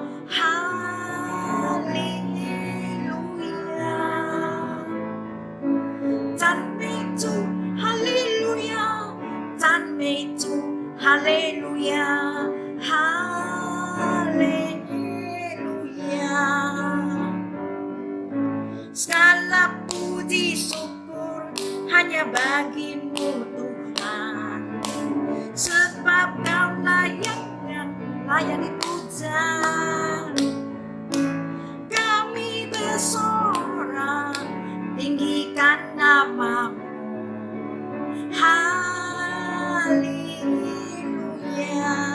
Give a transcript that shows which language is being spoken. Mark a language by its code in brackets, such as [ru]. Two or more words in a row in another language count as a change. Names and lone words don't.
[zh] 哈利路亚！赞美主，哈利路亚！赞美主，哈利路亚！哈利路亚! [id] Segala puji syukur hanya bagimu Tuhan, sebab kau layak dipuja. Kami bersorak tinggikan namamu, haleluya.